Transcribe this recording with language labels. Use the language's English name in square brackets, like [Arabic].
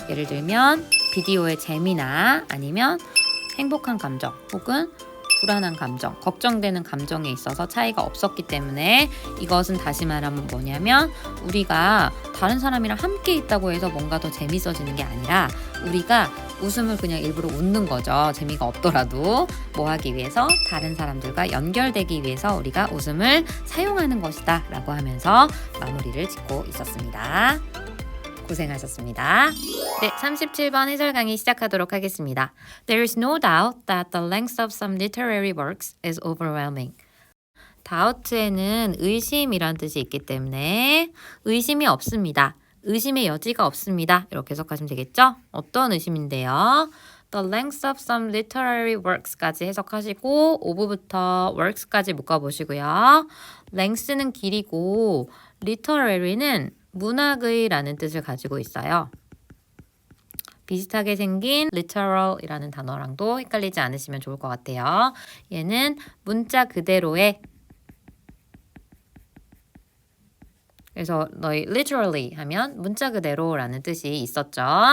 [Korean] 예를 들면 비디오의 재미나 아니면 행복한 감정 혹은 불안한 감정, 걱정되는 감정에 있어서 차이가 없었기 때문에 이것은 다시 말하면 뭐냐면 우리가 다른 사람이랑 함께 있다고 해서 뭔가 더 재밌어지는 게 아니라 우리가 웃음을 그냥 일부러 웃는 거죠. 재미가 없더라도 뭐 하기 위해서? 다른 사람들과 연결되기 위해서 우리가 웃음을 사용하는 것이다 라고 하면서 마무리를 짓고 있었습니다. 고생하셨습니다. 네, 37번 해설 강의 시작하도록 하겠습니다. [English] There is no doubt that the length of some literary works is overwhelming. [Korean] doubt에는 의심이란 뜻이 있기 때문에 의심이 없습니다. 의심의 여지가 없습니다. 이렇게 해석하시면 되겠죠? 어떤 의심인데요? [English] The length of some literary works [Korean] 까지 해석하시고 ove부터 works까지 묶어보시고요. length는 길이고 literary는 문학의 라는 뜻을 가지고 있어요. 비슷하게 생긴 literal이라는 단어랑도 헷갈리지 않으시면 좋을 것 같아요. 얘는 문자 그대로의 그래서 너희 literally 하면 문자 그대로라는 뜻이 있었죠.